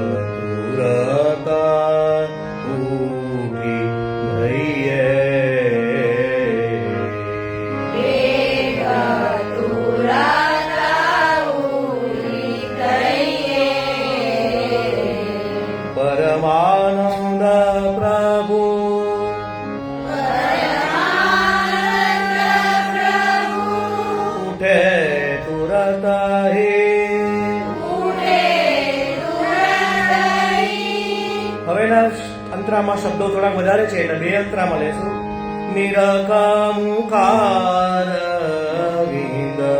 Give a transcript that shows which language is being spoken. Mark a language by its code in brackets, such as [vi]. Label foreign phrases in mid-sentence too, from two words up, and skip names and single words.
[bra] तुरता उठी धैये परमानंद प्रभु उठे तुरत ही. [gu] હવેના અંતરામાં શબ્દો થોડા વધારે છે એટલે બે અંતરામાં લેશું. નિરખમુખાર વિંદ